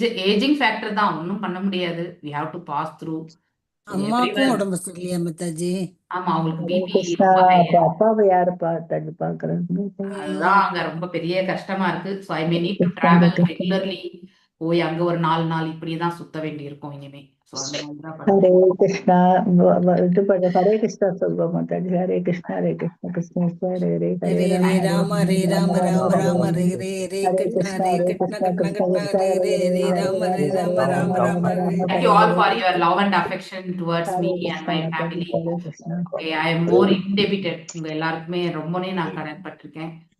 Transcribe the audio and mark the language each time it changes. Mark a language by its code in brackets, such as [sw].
[ta] Ageing factor தான், ஒன்றும் பண்ண முடியாது. [en] we have to pass through. [ta] அம்மாக்கும் உடம்பு சரியில்லையா மத்தாஜி? ஆமா, அவங்களுக்கு பிபி. அப்பாவை யாரு பாக்குறாங்க? அதுதான் அங்க ரொம்ப பெரிய கஷ்டமா இருக்கு. [en] So I may need to travel regularly. [ta] போய் அங்க ஒரு 4 நாள் இப்படிதான் சுத்த வேண்டி இருக்கும் இனிமே. ஹரே கிருஷ்ணா. ஹரே கிருஷ்ணா சொல்வோம் Mataji. Hare Krishna Krishna Hare Hare Hare Rama Rama Rama Hare Hare Krishna Krishna Krishna Hare Hare Rama Rama. [en] Thank you all for your love and affection towards me and my family. Okay, I am more indebted. [ta] உங்க எல்லாருக்குமே ரொம்பவே நான் கடன்பட்டிருக்கேன்.